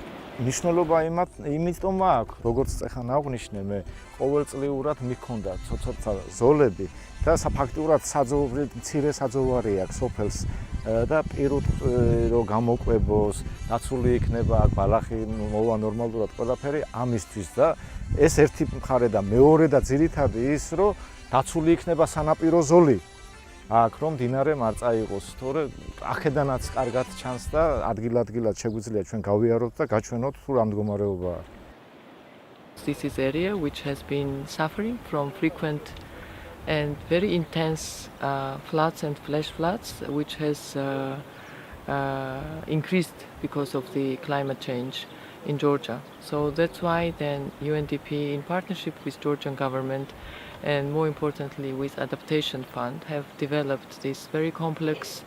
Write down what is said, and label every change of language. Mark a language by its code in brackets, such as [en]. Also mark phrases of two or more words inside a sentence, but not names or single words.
[ka] მნიშვნელობა იმიტომ აქვს, როგორც წეხან აღვნიშნე, მე ყოველწლიურად მიქონდა ცოცხალთა ზოლები და ფაქტიურად მცირე საძოვარი აქვს სოფელს და პირუტ რომ გამოყვებოს, დაცული იქნება ბალახი, მოვა ნორმალურად ყველაფერი ამისთვის და ეს ერთი მხარე და მეორე და ძირითადი ის, რომ დაცული იქნება სანაპირო ზოლი. აქ რომ მდინარე მარწა იყოს, თორე აქედანაც კარგად ჩანს და ადგილ-ადგილად შეგვიძლია ჩვენ გავიაროთ და გაჩვენოთ თუ რა მდგომარეობაა. [en] This is area which has been suffering from frequent and very intense floods and flash floods, which has increased because of the climate change in Georgia. So that's why then UNDP, in partnership with Georgian government and more importantly with Adaptation Fund, have developed this very complex